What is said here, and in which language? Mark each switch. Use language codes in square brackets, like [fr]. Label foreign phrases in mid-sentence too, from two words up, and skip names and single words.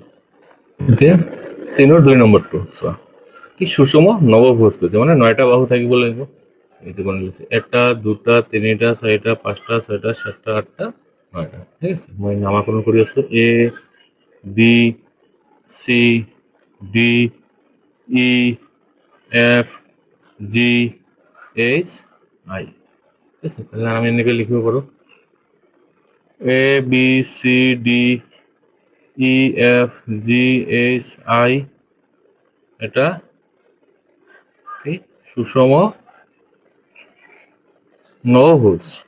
[as] এতিয়া 3 2 নম্বৰটো চোৱা, কি সুষম নৱভুজ কৈছে, মানে 9টা বাহু থাকিব লাগিব। এইটো কোন লিখছে, এটা দুটা তিনিটা চাৰিটা পাঁচটা ছয়টা সাতটা আঠটা 9টা। ঠিক আছে, মই নামাকৰণ কৰি আছো, [en] A B C D E F G H I. [as] ঠিক আছে, [bn] তাহলে আমি [as] এনেকৈ লিখিব পাৰোঁ, [en] A B C D E F G H I [as] এটা কি সুষম নবভুজ।